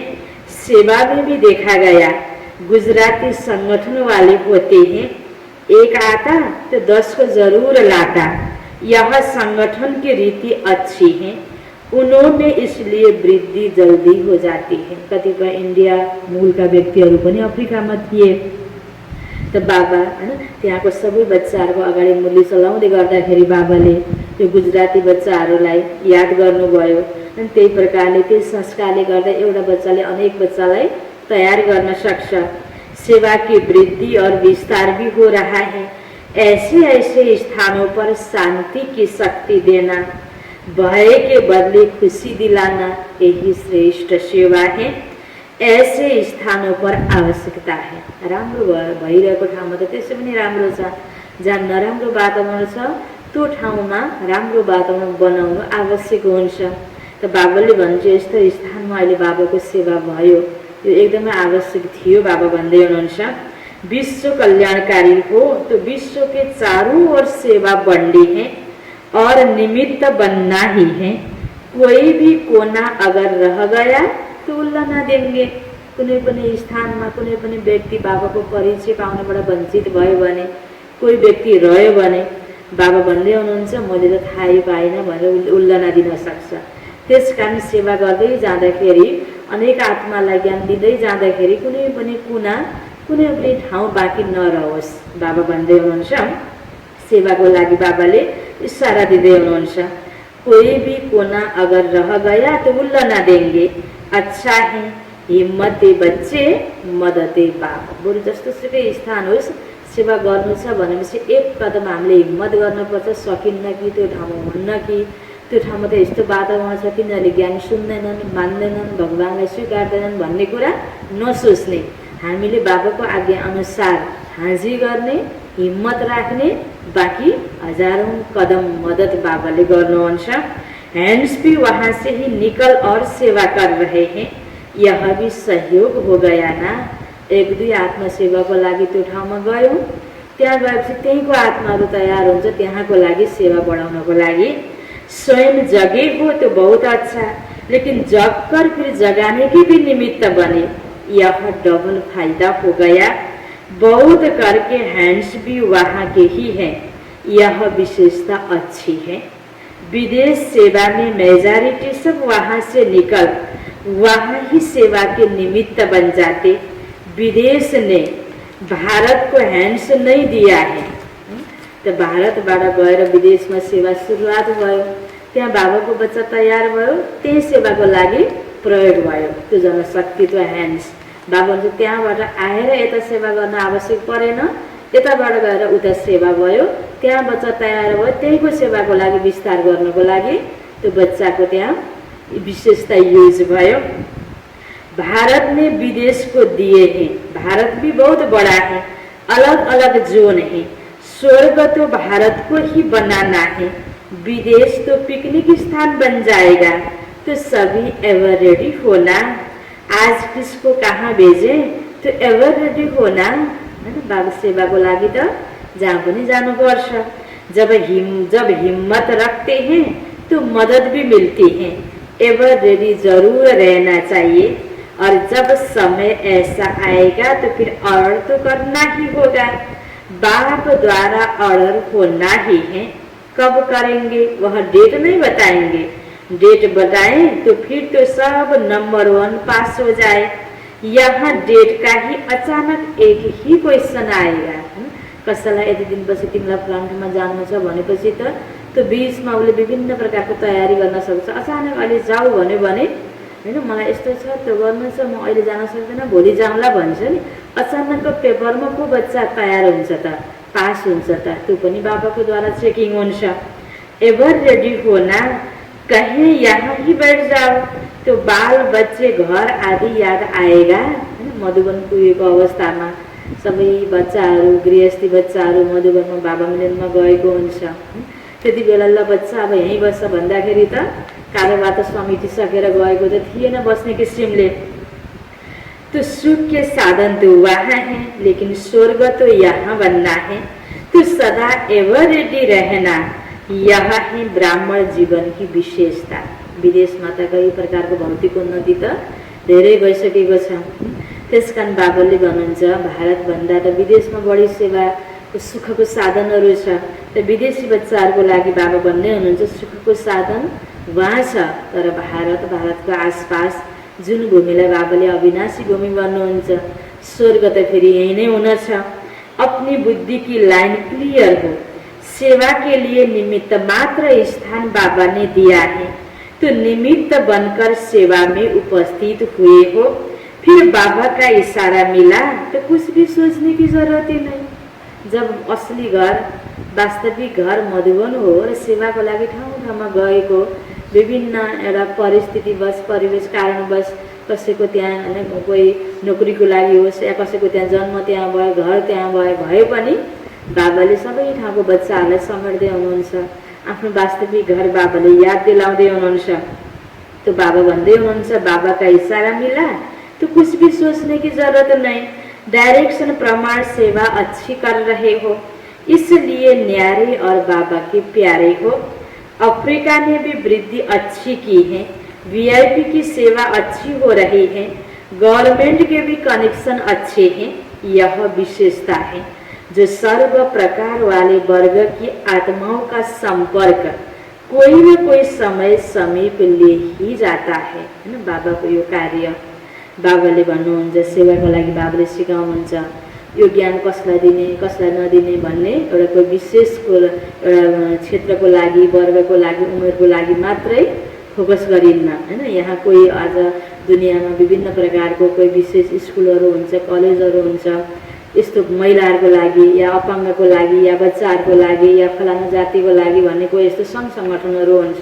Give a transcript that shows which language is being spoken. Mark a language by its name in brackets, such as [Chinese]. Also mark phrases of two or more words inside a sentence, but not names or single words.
[Hindi] सेवा में भी देखा गया, गुजराती संगठन वाले होते हैं, एक आता तो 10 को जरूर लाता। यह संगठन की रीति अच्छी है, उन्होंने इसलिए वृद्धि जल्दी हो जाती है। [Nepali] कतिपय इंडिया मूलका व्यक्तिहरू पनि अफ्रिकामा थिए। त बाबा हैन त्यहाँको सबै बच्चाहरूको अगाडि मुरली चलाउँदै गर्दाखेरि बाबाले त्यो गुजराती बच्चाहरूलाई याद गर्नुभयो। अनि त्यही प्रकारले त्यही संस्कारले गर्दा एउटा बच्चाले अनेक बच्चालाई तयार गर्न सक्छ। [Hindi] सेवा की वृद्धि और विस्तार भी हो रहा है। ऐसे ऐसे स्थानों पर शांति की शक्ति देना, भय के बदले खुशी दिलाना, यही श्रेष्ठ सेवा है। ऐसे स्थानों पर आवश्यकता है। [Nepali] राम्रो भइरहेको ठाउँमा त त्यसै पनि राम्रो छ, जहाँ नराम्रो वातावरण छ त्यो ठाउँमा राम्रो वातावरण बनाउनु आवश्यक हुन्छ। त बाबाले भन्छ यस्तो स्थानमा अहिले बाबाको सेवा भयो, यो एकदमै आवश्यक थियो। बाबा भन्दै हुनुहुन्छ [Hindi] विश्व कल्याणकारी हो तो विश्व के चारों ओर सेवा बंटी है और निमित्त बनना ही है। कोई भी कोना अगर रह गया तो उल्लना देंगे। [Nepali] कुनै पनि स्थानमा कुनै पनि व्यक्ति बाबाको परिचय पाउनबाट वञ्चित भयो भने, कोही व्यक्ति रह्यो भने बाबा भन्दै हुनुहुन्छ मैले त थाहै पाइनँ भनेर उल्लना दिन सक्छ। त्यसकारण सेवा गर्दै जाँदाखेरि, अनेक आत्मालाई ज्ञान दिँदै जाँदाखेरि कुनै पनि कुना कुनै पनि ठाउँ बाँकी नरहोस्। बाबा भन्दै हुनुहुन्छ सेवाको लागि बाबाले इशारा दिँदै हुनुहुन्छ [Hindi] कोई भी कोना अगर रह गया तो उल्लना देंगे। अच्छा है हिम्मते बच्चे मदते बाप। [Nepali] बरु जस्तो सुकै स्थान होस्, सेवा गर्नु छ भनेपछि एक कदम हामीले हिम्मत गर्नुपर्छ। सकिन्न कि त्यो ठाउँमा हुन्न कि त्यो ठाउँमा त यस्तो वातावरण छ तिनीहरूले ज्ञान सुन्दैनन्, मान्दैनन्, भगवानलाई स्वीकार्दैनन् भन्ने कुरा नसोच्ने। हामीले बाबाको आज्ञा अनुसार हाजिर गर्ने, हिम्मत राख्ने, [Hindi] बाकी हजारों कदम मदद [Nepali] बाबाले गर्नुहुन्छ। [Hindi] हैंड्स भी वहाँ से ही निकल और सेवा कर रहे हैं। यह भी सहयोग हो गया ना। [Nepali] एक दुई आत्मा सेवाको लागि त्यो ठाउँमा गयो, त्यहाँ गएपछि त्यहीँको आत्माहरू तयार हुन्छ त्यहाँको लागि सेवा बढाउनको लागि। [Hindi] स्वयं जगे हो तो बहुत अच्छा, लेकिन जग कर फिर जगाने की भी निमित्त बने, यह डबल फायदा हो गया। बहुत करके हैंड्स भी वहाँ के ही हैं, यह विशेषता अच्छी है। विदेश सेवा में मेजॉरिटी सब वहाँ से निकल वहाँ ही सेवा के निमित्त बन जाते। विदेश ने भारत को हैंड्स नहीं दिया है। [Nepali] तो भारतबाट गएर विदेशमा सेवा सुरुवात भयो, त्यहाँ बाबाको बच्चा तयार भयो, त्यही सेवाको लागि प्रयोग भयो त्यो जनशक्तित्व ह्यान्ड्स। बाबा चाहिँ त्यहाँबाट आएर यता सेवा गर्न आवश्यक परेन, यताबाट गएर उता सेवा भयो, त्यहाँ बच्चा तयार भयो, त्यहीको सेवाको लागि विस्तार गर्नको लागि त्यो बच्चाको त्यहाँ विशेषता युज भयो। [Hindi] भारत ने विदेश को दिए हैं, भारत भी बहुत बड़ा है, अलग अलग जोन है। स्वर्ग तो भारत को ही बनाना है, विदेश तो पिकनिक स्थान बन जाएगा। तो सभी [English] ever ready [Hindi] होना। आज किसको कहाँ भेजे तो [English] ever ready [Hindi] होना है। [Nepali] बाबा सेवाको लागि त जहाँ पनि जानुपर्छ। [Hindi] जब हिम्मत रखते हैं तो मदद भी मिलती है। [English] ever ready [Hindi] जरूर रहना चाहिए, और जब समय ऐसा आएगा तो फिर ऑर्डर तो करना ही होगा। बाप द्वारा ऑर्डर होना ही है। कब करेंगे वह डेट नहीं बताएंगे, डेट बताएं तो फिर तो सब नंबर 1 पास हो जाए। यहाँ डेट का ही अचानक एक ही क्वेश्चन आएगा, [Nepali] कसैलाई यति दिनपछि तिमीलाई प्लान्टमा जानु छ भनेपछि त त्यो बिचमा उसले विभिन्न प्रकारको तयारी गर्न सक्छ। अचानक अहिले जाऊ भन्यो भने होइन मलाई यस्तो छ त्यो गर्नु छ, म अहिले जान सक्दिनँ, भोलि जाउँला भन्छ नि। अचानक पेपरमा को बच्चा तयार हुन्छ त, पास हुन्छ त, त्यो पनि बाबाको द्वारा चेकिङ हुन्छ। [English] ever ready [Hindi] होना, कहीं यहाँ ही बैठ जाओ, त्यो बाल बच्चे घर आदि याद आएगा। [Nepali] होइन मधुबन पुगेको अवस्थामा सबै बच्चाहरू, गृहस्थी बच्चाहरू मधुबनमा बाबा मिलनमा गएको हुन्छ। त्यति बेला ल बच्चा अब यहीँ बस्छ भन्दाखेरि त कारोबार त समेटिसकेर गएको त थिएन बस्ने किसिमले। [Hindi] तो सुख के साधन तो वहाँ है, लेकिन स्वर्ग तो यहाँ बनना है। तो सदा [English] ever ready [Hindi] रहना, यह है ब्राह्मण जीवन की विशेषता। [Nepali] विदेशमा त कई प्रकारको भौतिक उन्नति त धेरै भइसकेको छ। त्यसकारण बाबाले भन्नुहुन्छ भारतभन्दा त विदेशमा बढी सेवाको सुखको साधनहरू छ। त विदेशी बच्चाहरूको लागि बाबा भन्ने हुनुहुन्छ सुखको साधन वहाँ छ, तर भारतको आसपास जुन भूमिलाई बाबाले अविनाशी भूमि भन्नुहुन्छ, स्वर्ग त फेरि यही नै हुनेछ। [Hindi] अपनी बुद्धि की [English] line clear [Hindi] हो, सेवा के लिए निमित्त मात्र स्थान बाबा ने दिया है। तो निमित्त बनकर सेवा में उपस्थित हुए हो, फिर बाबा का इशारा मिला तो कुछ भी सोचने की जरूरत ही नहीं। [Nepali] जब असली घर, वास्तविक घर मधुबन हो र सेवाको लागि ठाउँ ठाउँमा गएको, विभिन्न एउटा परिस्थितिवश परिवेश कारणवश कसैको त्यहाँ होइन कोही नोकरीको लागि होस् या कसैको त्यहाँ जन्म त्यहाँ भयो, घर त्यहाँ भए पनि बाबाले सबै ठाउँको बच्चाहरूलाई समेट्दै हुनुहुन्छ। आफ्नो वास्तविक घर बाबाले याद दिलाउँदै हुनुहुन्छ। [Hindi] तो [Nepali] बाबा भन्दै हुनुहुन्छ [Hindi] बाबा का इशारा मिला तो कुछ भी सोचने की जरूरत नहीं, डायरेक्शन प्रमाण सेवा अच्छी कर रहे हो, इसलिए न्यारे और बाबा के प्यारे हो। अफ्रीका ने भी वृद्धि अच्छी की है, वीआईपी की सेवा अच्छी हो रही है, गवर्नमेंट के भी कनेक्शन अच्छे हैं। यह विशेषता है जो सर्व प्रकार वाले वर्ग की आत्माओं का संपर्क कोई न कोई समय समीप ले ही जाता है। [Nepali] हैन बाबाको यो कार्य बाबाले भन्नुहुन्छ, सेवाको लागि बाबाले सिकाउनुहुन्छ यो ज्ञान कसलाई दिने कसलाई नदिने भन्ने एउटा कोही विशेषको एउटा क्षेत्रको लागि, वर्गको लागि, उमेरको लागि मात्रै फोकस गरिन्न। हैन यहाँ कोही आज दुनियाँमा विभिन्न प्रकारको कोही विशेष स्कुलहरू हुन्छ, कलेजहरू हुन्छ, यस्तो महिलाहरूको लागि या अपाङ्गको लागि या बच्चाहरूको लागि या फलाना जातिको लागि भन्ने कोही यस्तो सङ्घ सङ्गठनहरू हुन्छ।